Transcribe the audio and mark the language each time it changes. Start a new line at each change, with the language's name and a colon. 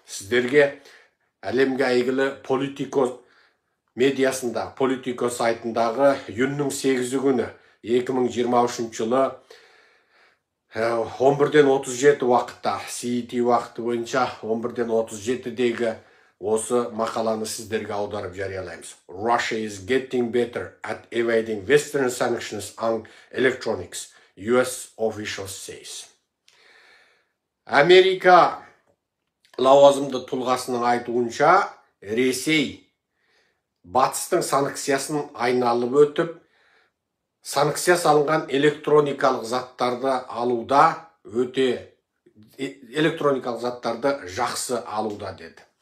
Kazakh: Сіздерге әлемге әйгілі Политико медиасында, Политико сайтындағы июньнің 8 күні 2023 жылы 11:37 уақытта, CET уақыты бойынша 11:37-дегі осы мақаланы сіздерге аударып жариялаймыз.
English: Russia is getting better at evading Western sanctions on electronics, US officials says.
Kazakh: Америка лауазымды тұлғасының айтуынша, Ресей батыстың санкциясын айналып өтіп, санкция салынған электроникалық заттарды алуда электроникалық заттарды жақсы алуда деді.